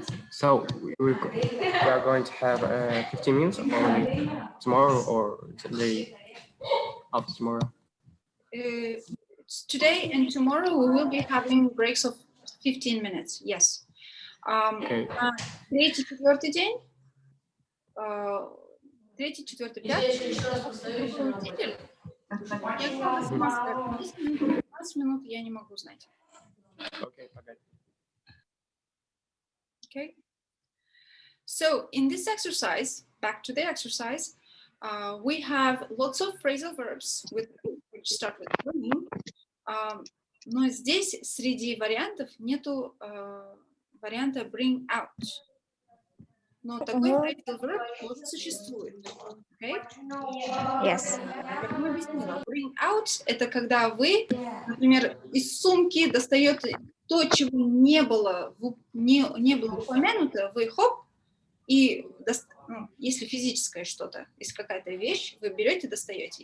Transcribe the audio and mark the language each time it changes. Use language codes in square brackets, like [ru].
[en] So we are going to have 15 minutes only tomorrow or today after tomorrow. Today and tomorrow we will be having breaks of 15 minutes. Yes. Okay. [ru] Третий, четвертый день, третий, четвертый, пятый, руководитель. Я снова сама скажу, 10 минут, 15 минут я не могу знать. [en] Okay, okay. Okay. So in this exercise, back to the exercise, we have lots of phrasal verbs which start with bring. [ru] Но здесь среди вариантов нету варианта bring out. Но такой phrasal verb тоже существует. [en] Okay? Yes. [ru] Как я объяснила, bring out — это когда вы, например, из сумки достаете то, чего не было упомянуто, вы хоп, и если физическое что-то, если какая-то вещь, вы берете, достаете.